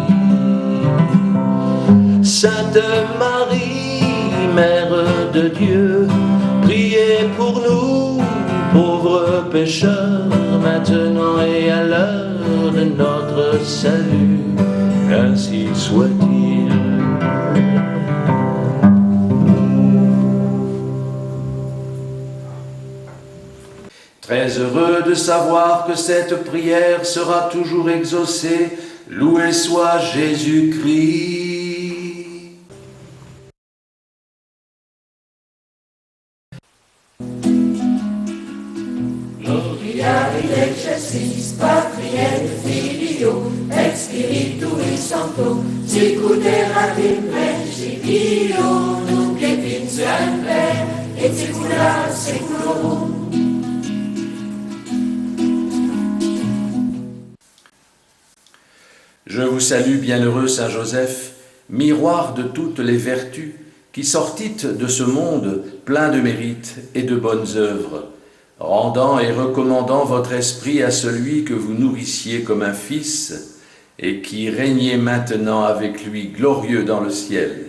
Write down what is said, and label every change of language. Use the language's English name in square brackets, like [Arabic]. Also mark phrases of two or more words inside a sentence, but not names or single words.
[French] Sainte Marie, Mère de Dieu, priez pour nous, pauvres pécheurs, maintenant et à l'heure de notre salut, ainsi soit-il. Très heureux de savoir que cette prière sera toujours exaucée, loué soit Jésus-Christ. [Latin] Gloria in excelsis Patri et Filio et Spiritui Sancto, sicut erat in principio, nunc et in semper, et saecula saeculorum. [French] Je vous salue, bienheureux Saint Joseph, miroir de toutes les vertus, qui sortîtes de ce monde plein de mérites et de bonnes œuvres, rendant et recommandant votre esprit à celui que vous nourrissiez comme un fils, et qui régnez maintenant avec lui glorieux dans le ciel.